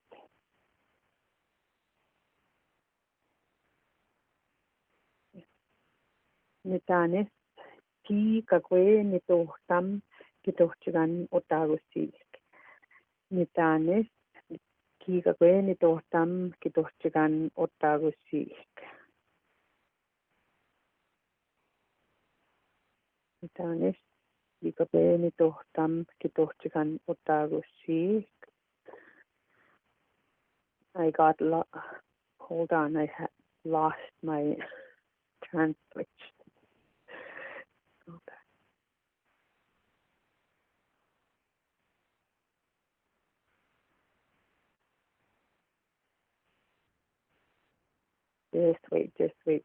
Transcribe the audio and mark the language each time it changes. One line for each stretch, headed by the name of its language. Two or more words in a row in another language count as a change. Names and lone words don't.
Ojibwa: Nitanis ki kakwe nitohtam kitohchigan otagusik. Nitanis kiikakwe nitohtam kitohchikan ottagusik. Mitanis kiikakwe nitohtam kitohchikan ottagusik.
English: Hold on, I lost my translation. Okay. Just wait.